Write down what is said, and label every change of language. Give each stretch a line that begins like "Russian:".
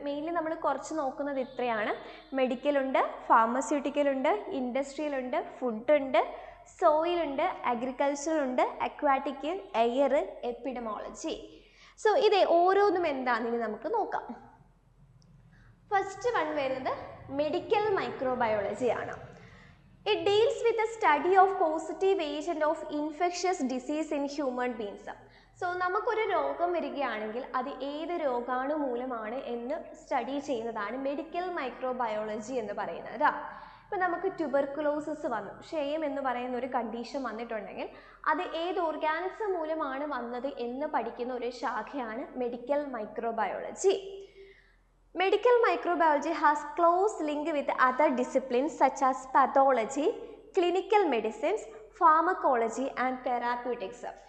Malayalam: Mainly നമ്മൾ കുറച്ച് നോക്കുന്നത് ഇത്രയാണ്. മെഡിക്കലുണ്ട്, ഫാർമസ്യൂട്ടിക്കലുണ്ട്, ഇൻഡസ്ട്രിയലുണ്ട്, ഫുഡുണ്ട്, സോയിലുണ്ട്, അഗ്രികൾച്ചറുണ്ട്, അക്വാറ്റിക്, എയർ, എപ്പിഡമോളജി. സോ ഇത് ഓരോന്നും എന്താണെന്ന് നമുക്ക് നോക്കാം. ഫസ്റ്റ് വൺ വരുന്നത് മെഡിക്കൽ മൈക്രോബയോളജി ആണ്.
English: It deals with the study of causative agent of infectious disease in human beings.
Malayalam: So നമുക്കൊരു രോഗം വരികയാണെങ്കിൽ അത് ഏത് രോഗാണു മൂലമാണ് എന്ന് സ്റ്റഡി ചെയ്യുന്നതാണ് മെഡിക്കൽ മൈക്രോബയോളജി എന്ന് പറയുന്നത്. ഇപ്പം നമുക്ക് ട്യൂബർക്കുലോസിസ് വന്നു, ക്ഷയം എന്ന് പറയുന്ന ഒരു കണ്ടീഷൻ വന്നിട്ടുണ്ടെങ്കിൽ അത് ഏത് ഓർഗാനിസം മൂലമാണ് വന്നത് എന്ന് പഠിക്കുന്ന ഒരു ശാഖയാണ് medical microbiology.
English: Medical microbiology has close link with other disciplines such as pathology, clinical medicines, pharmacology and therapeutics.